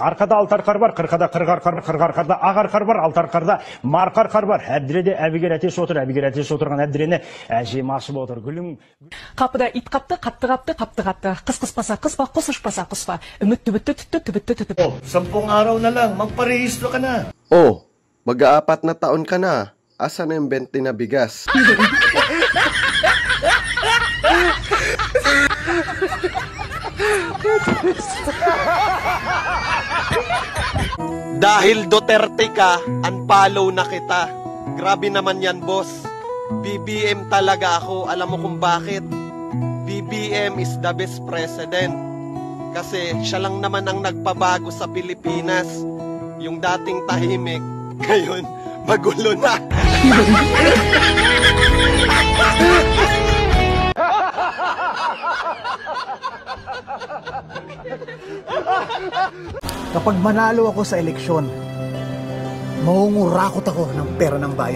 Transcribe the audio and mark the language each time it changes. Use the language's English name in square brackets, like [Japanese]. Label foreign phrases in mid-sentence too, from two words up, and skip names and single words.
[Kazakh] Арқада алтарқар бар, қырқада қырғарқар бар, қырғарқарда ағарқар бар, алтарқарда марқарқар бар. Әбдіреде әбігер әтеш отыр, әбігер әтеш отырған әбдірені әжем ашып отыр. Гүлім... Қапыда ит қапты, қапты қапты, қапты қапты. Қыс қыспаса қыспа, құс ұшпаса құспа. Үміт түбітті түтті, түбітті түтті. [Filipino] 10 araw na lang, magparehistro ka na. Oh, mag-aapat na taon ka na. Asa na yung 20 na bigas? Dahil Duterte ka, unfollow na kita. Grabe naman yan, boss. BBM talaga ako. Alam mo kung bakit? [English] BBM is the best president. [Filipino] Kasi siya lang naman ang nagpabago sa Pilipinas. Yung dating tahimik, ngayon magulo na. Kapag manalo ako sa eleksyon, mangungurakot ako ng pera ng bayan.